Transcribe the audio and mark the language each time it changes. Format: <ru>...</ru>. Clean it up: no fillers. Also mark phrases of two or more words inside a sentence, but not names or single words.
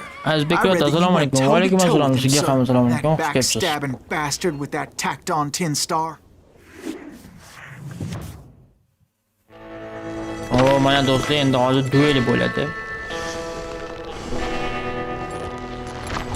<uz>Azbekot, assalomu alaykum. Va alaykum assalom. Sizga ham assalomu alaykum. Xush kelibsiz.</uz> <en>Backstabbing bastard with that tacked-on tin star.</en> <uz>Oh, mana do'stlar, endi hozir duel bo'ladi.</uz>